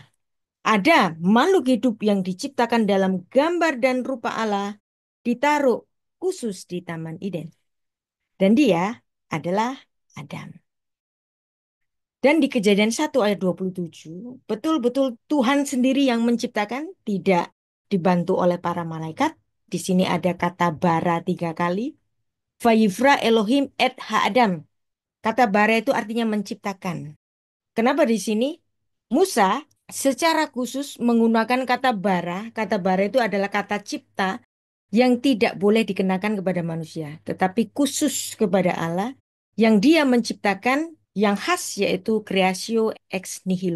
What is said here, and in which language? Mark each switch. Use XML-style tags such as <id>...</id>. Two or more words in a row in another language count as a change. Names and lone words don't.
<id>Ada makhluk hidup yang diciptakan dalam gambar dan rupa Allah, ditaruh khusus di Taman Eden. Dan dia adalah Adam. Dan di Kejadian 1 ayat 27, betul-betul Tuhan sendiri yang menciptakan, tidak dibantu oleh para malaikat. Di sini ada kata bara 3 kali.</id> <he>ויברא אלוהים את האדם.</he> <id>Kata bara itu artinya menciptakan. Kenapa di sini? Musa secara khusus menggunakan kata bara. Kata bara itu adalah kata cipta yang tidak boleh dikenakan kepada manusia, tetapi khusus kepada Allah yang dia menciptakan yang khas yaitu</id> <la>creatio ex nihilo.</la>